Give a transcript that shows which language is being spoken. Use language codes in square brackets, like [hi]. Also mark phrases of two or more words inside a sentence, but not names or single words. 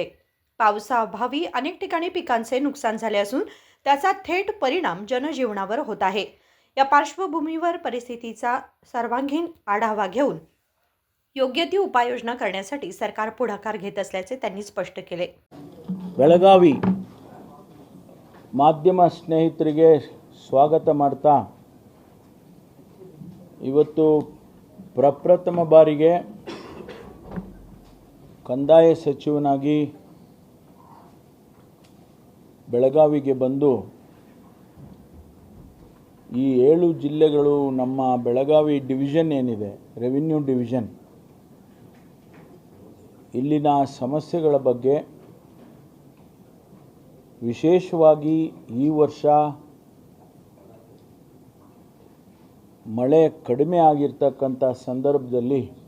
[mr] पावसाअभावी अनेक ठिकाणी पिकांचे नुकसान झाले असून त्याचा थेट परिणाम जनजीवनावर होत आहे. या पार्श्वभूमीवर परिस्थितीचा सर्वांगीण आढावा घेऊन योग्य ती उपाययोजना करण्यासाठी सरकार पुढाकार घेत असल्याचे त्यांनी स्पष्ट केले. [kn] ಬೆಳಗಾವಿ ಮಾಧ್ಯಮ ಸ್ನೇಹಿತರಿಗೆ ಸ್ವಾಗತ ಮಾಡ್ತಾ ಇವತ್ತು ಪ್ರಪ್ರಥಮ ಬಾರಿಗೆ ಕಂದಾಯ ಸಚಿವನಾಗಿ ಬೆಳಗಾವಿಗೆ ಬಂದು ಈ 7 ಜಿಲ್ಲೆಗಳು ನಮ್ಮ ಬೆಳಗಾವಿ ಡಿವಿಷನ್ ಏನಿದೆ, ರೆವಿನ್ಯೂ ಡಿವಿಷನ್, ಇಲ್ಲಿನ ಸಮಸ್ಯೆಗಳ ಬಗ್ಗೆ ವಿಶೇಷವಾಗಿ ಈ ವರ್ಷ ಮಳೆ ಕಡಿಮೆ ಆಗಿರ್ತಕ್ಕಂಥ ಸಂದರ್ಭದಲ್ಲಿ